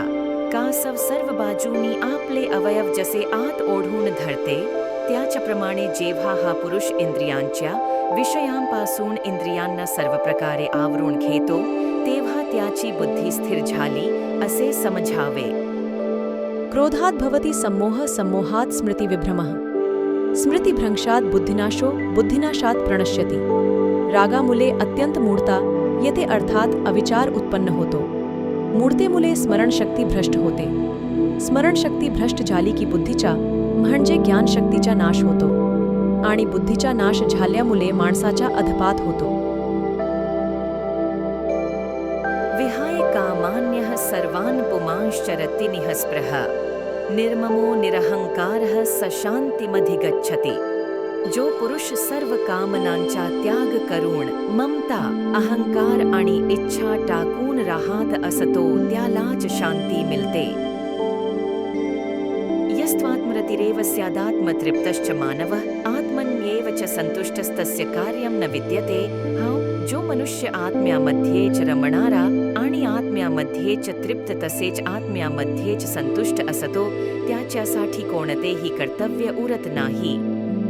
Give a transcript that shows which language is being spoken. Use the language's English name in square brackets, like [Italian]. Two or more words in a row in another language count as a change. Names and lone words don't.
[Marathi] कासव सर्व बाजूनी आपले अवयव जसे आत ओढून धरते त्याच्याप्रमाणे जेव्हा हा पुरुष इंद्रियांच्या विषयांपासून इंद्रियांना सर्व प्रकारे आवरून घेतो तेव्हा त्याची बुद्धी स्थिर झाली असे समजावे. [Sanskrit] क्रोधात भवति सम्मोह, सम्मोहात स्मृती विभ्रमः. स्मृतिभ्रंशात बुद्धिनाशो बुद्धिनाशात प्रणश्यती. [Marathi] रागामुळे अत्यंत मूढता येते, अर्थात अविचार उत्पन्न होतो. मूढतेमुळे स्मरणशक्ती भ्रष्ट होते. स्मरणशक्ती भ्रष्ट झाली की बुद्धीचा म्हणजे ज्ञानशक्तीचा नाश होतो आणि बुद्धीचा नाश झाल्यामुळे माणसाचा अधपात होतो. [Sanskrit] विहाय कामान्यः सर्वान् पुमांश्चरति निःस्पृहः निर्ममो निरहंकारः स शांतिमधिगच्छति. [Marathi] जो पुरुष सर्व कामनांचा त्याग करून ममता, अहंकार आणि इच्छा टाकून राहत असतो त्यालाच शांती मिळते. [Sanskrit] यस्त्वात्मरतिरेव स्यादात्मतृप्तश्च मानवः आत्मन्येव च संतुष्टस्तस्य कार्यं न विद्यते. [Marathi] जो मनुष्य आत्म्यामध्येच रमणारा आणि आत्म्यामध्येच तृप्त तसेच आत्म्यामध्येच संतुष्ट असतो त्याच्यासाठी कोणतेही कर्तव्य उरत नाही.